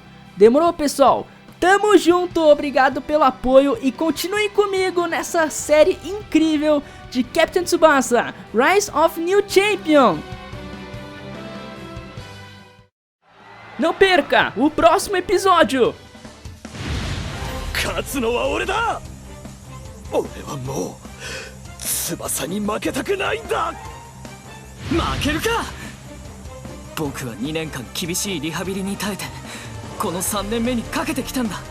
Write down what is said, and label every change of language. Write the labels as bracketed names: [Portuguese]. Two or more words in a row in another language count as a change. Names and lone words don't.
[Portuguese] Demorou, pessoal? Tamo junto, obrigado pelo apoio e continue comigo nessa série incrível de Captain Tsubasa, Rise of New Champion. Não perca o próximo episódio! [Japanese] 勝つのは俺だ。俺はもう翼に負けたくないんだ。負けるか。僕は2年間厳しいリハビリに耐えてこの3年目にかけてきたんだ。